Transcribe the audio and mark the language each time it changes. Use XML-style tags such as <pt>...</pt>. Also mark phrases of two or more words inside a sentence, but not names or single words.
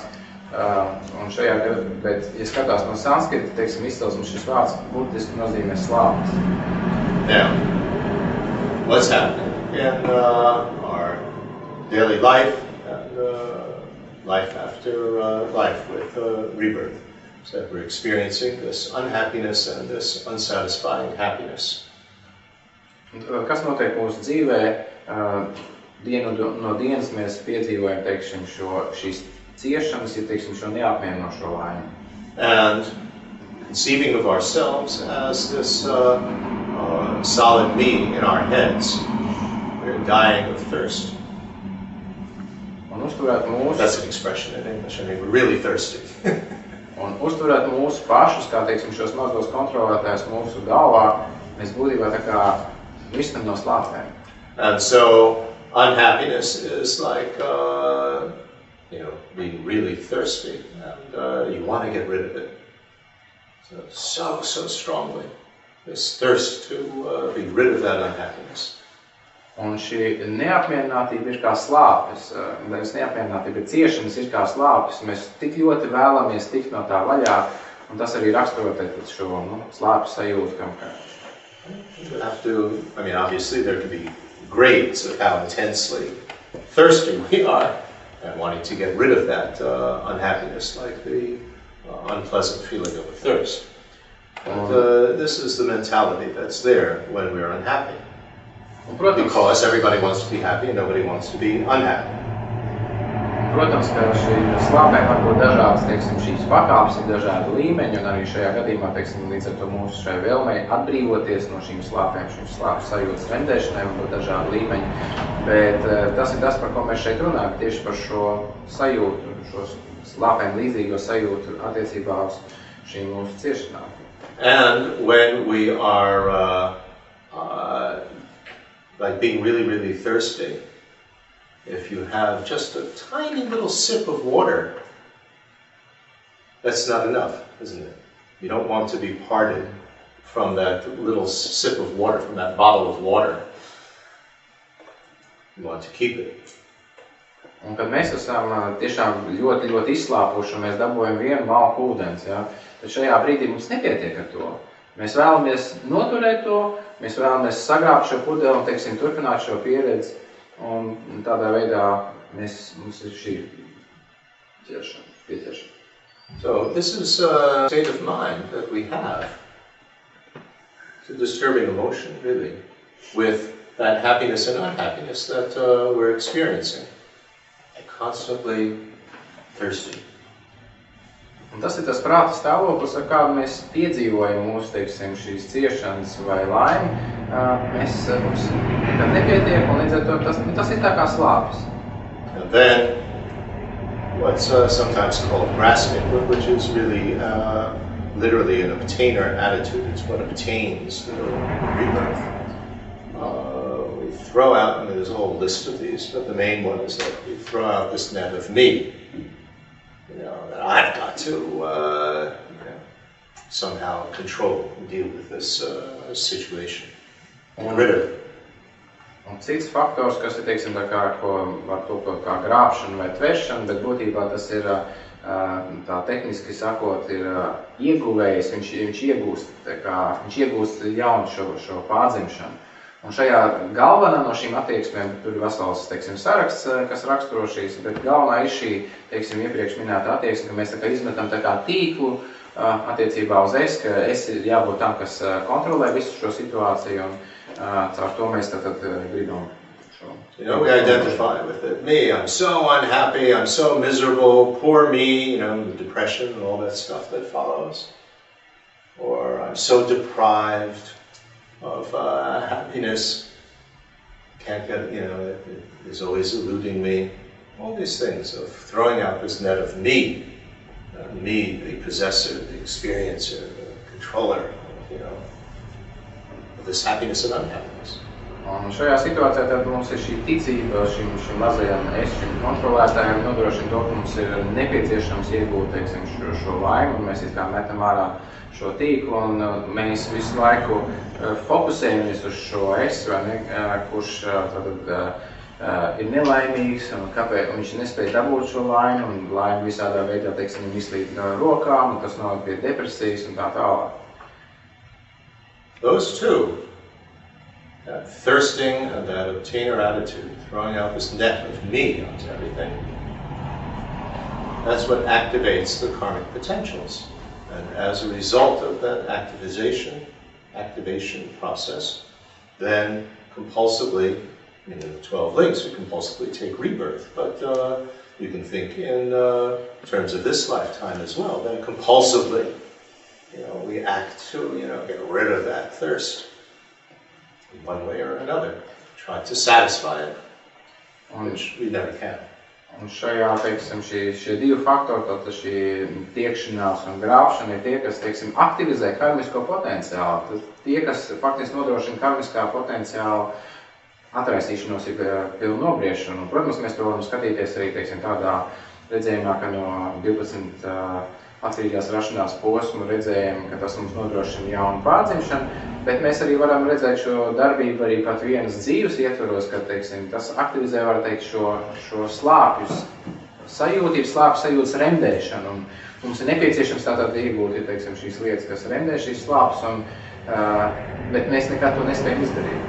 <lv>Un bet, ja skatās no sanskrita, teiksim, izcelsmes, šis vārds burtiski nozīmē slāpes.</lv> <en>Now, what's happening in our daily life and life after life with rebirth? So that we're experiencing this unhappiness and this unsatisfying happiness.</en> <lv>Kas notiek mūsu dzīvē? Dienu no dienas mēs piedzīvojam, teiksim, šīs ciešanas, teiksim, šo neapmierinošo laimi.</lv> <en>And conceiving of ourselves as this solid me in our heads, we're dying of thirst.</en> <lv>Un uzturēt mūsu...</lv> <en>That's an expression in English, I mean, we're really thirsty.</en> <lv>Un uzturēt mūsu pašus, kā teiksim, šos mazos kontrolētājus mūsu galvā, mēs būtībā tā kā mirstam no slāpēm.</lv> <en>And so unhappiness is like, being really thirsty, and you want to get rid of it. So strongly, this thirst to be rid of that unhappiness.</en> <lv>Un šī neapmierinātība ir kā slāpes, nevis neapmierinātība, bet ciešanas ir kā slāpes. Mēs tik ļoti vēlamies tikt no tā vaļā, un tas arī raksturo šo slāpju sajūtu.</lv> <en>You have to, obviously there could be grades of how intensely thirsty we are and wanting to get rid of that unhappiness, like the unpleasant feeling of a thirst. But this is the mentality that's there when we're unhappy. Because everybody wants to be happy and nobody wants to be unhappy.</en> <lv>Protams, ka šī slāpēm var būt dažādas, teiksim, šīs pakāpes ir dažādi līmeņi, un arī šajā gadījumā, teiksim, līdz ar to mūsu šai vēlmei atbrīvoties no šīm slāpēm, šīm slāpju sajūtas vendēšanai var būt dažādi līmeņi. Bet tas ir tas, par ko mēs šeit runājam, tieši par šo sajūtu, šo slāpēm līdzīgo sajūtu attiecībā uz šīm mūsu ciešanām.</lv> <en>And when we are like being really, really thirsty, if you have just a tiny little sip of water that's not enough, isn't it? You don't want to be parted from that little sip of water, from that bottle of water. You want to keep it.</en> <lv>Un kad mēs esam tiešām ļoti, ļoti izslāpuši un mēs dabūjam vienu malku ūdens, ja, tad šajā brīdī mums nepietiek ar to. Mēs vēlamies noturēt to, mēs vēlamies sagrābt šo pudeli un, teiksim, turpināt šo pieredzi, un tādā veidā mums ir šī pieciešana.</lv> <en>So this is a state of mind that we have. It's a disturbing emotion, really, with that happiness and unhappiness that we're experiencing. Constantly thirsty.</en> <lv>Un tas ir tas prāta stāvoklis, ar kādu mēs piedzīvojam mūsu, teiksim, šīs ciešanas vai laimi. Mums nekad nepietiek, un līdz ar to tas ir tā kā slāpes.</lv> <en>And then, what's sometimes called grasping, which is really literally an obtainer attitude. It's what obtains the rebirth. We throw out, I mean, there's a whole list of these, but the main one is that we throw out this net of me. You know, that I've got to somehow control and deal with this situation. Get rid of it.</en> <lv>Un cits faktors, kas ir, teiksim, tā kā, ko var tulkot kā grābšana vai tvešana, bet būtībā tas ir, tā tehniski sakot, ir ieguvējs, viņš iegūst jaunu šo pārdzimšanu. Un šajā galvenā no šīm attieksmēm, tur ir vesels, teiksim, saraksts, kas raksturo šīs, bet galvenā ir šī, teiksim, iepriekš minēta attieksme, ka mēs tā kā izmetam tā kā tīklu attiecībā uz ka es ir jābūt tam, kas kontrolē visu šo situāciju, un caur to mēs tad gribam šo.</lv> <en>You know, we identify with it. Me, I'm so unhappy, I'm so miserable, poor me, you know, the depression and all that stuff that follows. Or I'm so deprived of happiness, can't get, you know, it is always eluding me. All these things of throwing out this net of me, the possessor, the experiencer, the controller, you know, of this happiness and unhappiness.</en> <lv>Un šajā situācijā tad mums ir šī ticība šim mazajam šim kontrolētājam nodrošina to, ka mums ir nepieciešams iegūt, teiksim, šo laimi, un mēs it kā metam ārā šo tīklu, un mēs visu laiku fokusējamies uz šo vai ne, kurš tad ir nelaimīgs, un kāpēc viņš nespēja dabūt šo laimi, un laimi visādā veidā, teiksim, izlīd no rokām, un tas noved pie depresijas un tā tālāk.</lv> <en>Those two, that thirsting and that obtainer attitude, throwing out this net of me onto everything, that's what activates the karmic potentials. And as a result of that activation process, then compulsively, in the 12 links, we compulsively take rebirth. But you can think in terms of this lifetime as well, then compulsively, you know, we act to, you know, get rid of that thirst in one way or another, try to satisfy it, which we never can.</en> <lv>Un šajā, teiksim, šie divi faktori, tātad šī tiekšanās un grābšana ir tie, kas, teiksim, aktivizē karmisko potenciālu. Tad tie, kas faktiski nodrošina karmiskā potenciāla atraisīšanos, ir pilnu nobriešanu. Un, protams, mēs to varam skatīties arī, teiksim, tādā redzējumā, ka no 12 attīrīgās rašanās posmu redzējam, ka tas mums nodrošina jaunu pārdzimšanu, bet mēs arī varam redzēt šo darbību arī pat vienas dzīves ietvaros, ka, teiksim, tas aktivizē, var teikt, šo slāpjus sajūtību, slāpju sajūtas remdēšanu, un mums ir nepieciešams tātad iegūt, teiksim, šīs lietas, kas remdē šīs slāpes, bet mēs nekad to nespējam izdarīt.</lv>